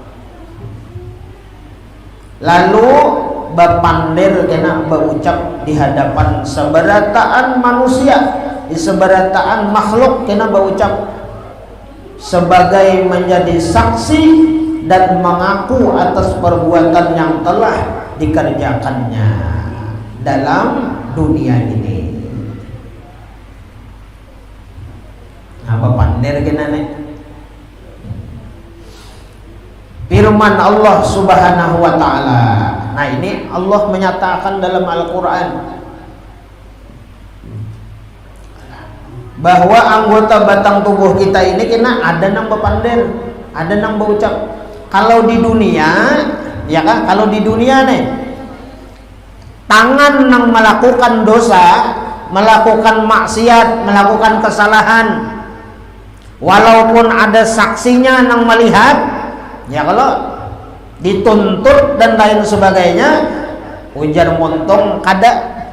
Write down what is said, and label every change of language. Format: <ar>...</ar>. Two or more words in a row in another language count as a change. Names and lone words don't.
<bjn>lalu berpandir, kena berucap di hadapan seberataan manusia, di seberataan makhluk, kena berucap sebagai menjadi saksi dan mengaku atas perbuatan yang telah dikerjakannya dalam dunia ini. Apa pandir kena nih? Firman Allah</bjn> <ar>Subhanahu wa taala.</ar> <bjn>Nah, ini Allah menyatakan dalam Al-Qur'an bahwa anggota batang tubuh kita ini kena ada nang berpandir, ada nang berucap. Kalau di dunia, ya kan? Kalau di dunia nih, tangan nang melakukan dosa, melakukan maksiat, melakukan kesalahan, walaupun ada saksinya nang melihat, ya kalau dituntut dan lain sebagainya, ujar montong kada.</bjn>